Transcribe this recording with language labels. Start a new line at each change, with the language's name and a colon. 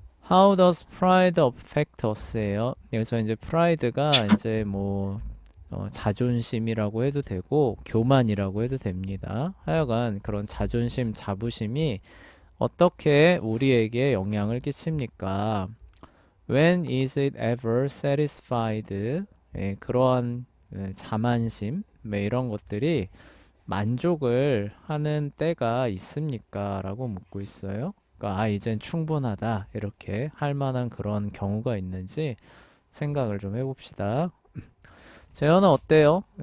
English: How does pride affect us예요.
Korean: 여기서 이제 pride가 이제 뭐 자존심이라고 해도 되고 교만이라고 해도 됩니다. 하여간 그런 자존심, 자부심이 어떻게 우리에게 영향을 끼칩니까?
English: When is it ever satisfied?
Korean: 예, 그러한 자만심, 이런 것들이 만족을 하는 때가 있습니까? 라고 묻고 있어요. 그러니까 이젠 충분하다 이렇게 할 만한 그런 경우가 있는지 생각을 좀 해봅시다. 재현은 어때요?